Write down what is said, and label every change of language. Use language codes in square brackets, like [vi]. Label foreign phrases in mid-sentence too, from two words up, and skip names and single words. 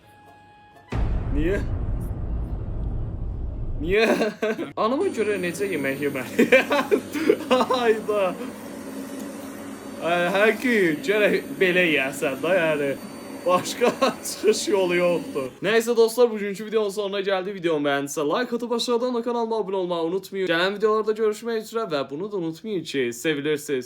[az] Niyə? Niyə? Anama görə necə yemək yeməli? Ayda. Hər gün gərək belə yeyəsən da yəni. Başqa çıxış yolu yoxdur. [tr] Neyse dostlar, bugünkü videonun sonuna geldi. Videomu beğendiyse like atıp aşağıdan da kanalıma abone olmayı unutmayın. Gelen videolarda görüşmek üzere ve bunu da unutmayın ki sevilirsiniz.